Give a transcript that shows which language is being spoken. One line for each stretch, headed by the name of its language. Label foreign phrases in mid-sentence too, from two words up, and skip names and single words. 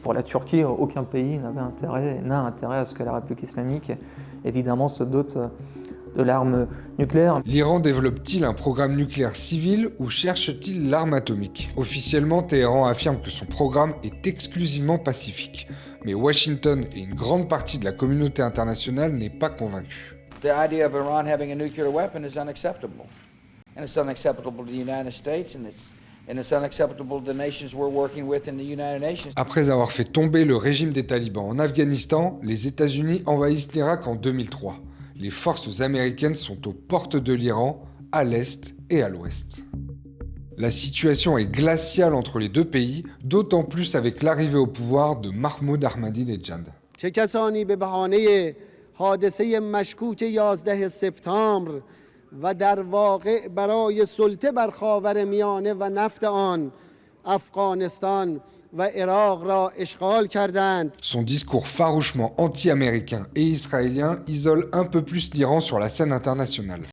French: Pour la Turquie, aucun pays n'a intérêt à ce que la République islamique, évidemment, se dote de l'arme nucléaire. L'Iran développe-t-il un programme nucléaire civil ou cherche-t-il l'arme atomique ? Officiellement, Téhéran affirme que son programme est exclusivement pacifique. Mais Washington et une grande partie de la communauté internationale n'est pas convaincue.
English: The idea of Iran having a nuclear weapon is unacceptable. And it's unacceptable to the United States, and it's unacceptable to the nations we're working with in the United Nations.
French: Après avoir fait tomber le régime des talibans en Afghanistan, les États-Unis envahissent l'Irak en 2003. Les forces américaines sont aux portes de l'Iran, à l'est et à l'ouest. La situation est glaciale entre les deux pays, d'autant plus avec l'arrivée au pouvoir de Mahmoud Ahmadinejad.
Persian: چه کسانی به بهانه حادثه مشکوک 11 سپتامبر و در واقع برای سلطه بر خاورمیانه و نفت آن افغانستان و عراق را اشغال کردند.
French: Son discours farouchement anti-américain et israélien isole un peu plus l'Iran sur la scène internationale.